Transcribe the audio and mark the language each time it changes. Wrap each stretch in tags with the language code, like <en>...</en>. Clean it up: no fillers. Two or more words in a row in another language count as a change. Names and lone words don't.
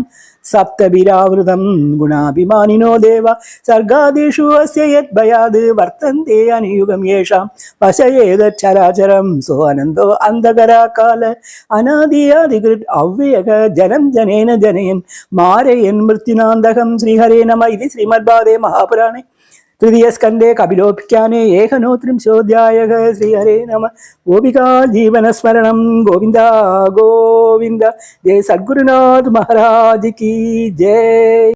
<sa>സപ്തഭിരാവൃതം ഗുണാഭിമാനിനോ ദേവ സർഗാദിഷു അസ്യ യദ്ഭയാത് വർത്തന്തെ അനുയുഗം യേഷാം വശയേതച്ചരാചരം സോ അനന്തോ അന്ധകരാകാല അനാദിയാദികൃത് അവ്യയക ജനം ജനേന ജനയൻ മാരയൻ മൃത്യുനാന്തകം ശ്രീഹരേ നമ ഇതി ശ്രീമദ്ഭാഗവതേ മഹാപുരാണേ तृतीयस्कन्धे कपिलोपाख्याने एकनोत्रिंशोऽध्यायः श्रीहरे नमः गोपिका जीवनस्मरणं गोविन्द गोविन्द जय सद्गुरुनाथ महाराज की जय।</sa>